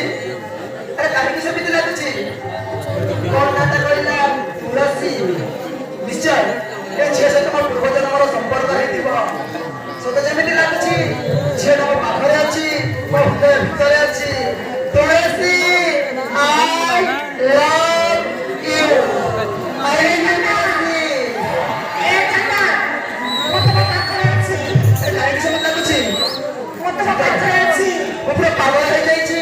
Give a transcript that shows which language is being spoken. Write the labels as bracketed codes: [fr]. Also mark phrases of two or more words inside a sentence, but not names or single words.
[or] ଆରେ କାହିଁକି ସେମିତି ଲାଗୁଛି? କଣ ନାଟା କହିଲା ତୁଳସୀ? ନିଶ୍ଚୟ ଏ ଝିଅ ସହିତ ମୋ ପୂର୍ବଜନ୍ମର ସମ୍ପର୍କ ହେଇଥିବ। ସତ ଯେମିତି ଲାଗୁଛି ଝିଅଟା ମୋ ପାଖରେ ଅଛି, ମୋ ହୃଦୟ ଭିତରେ ଅଛି। [en] ତୁଳସୀ I love you. I remember you. [or] କାହିଁକି ସେମିତି ଲାଗୁଛି? ମୁଁ ପୁରା ପାଗଳ ହେଇଯାଇଛି।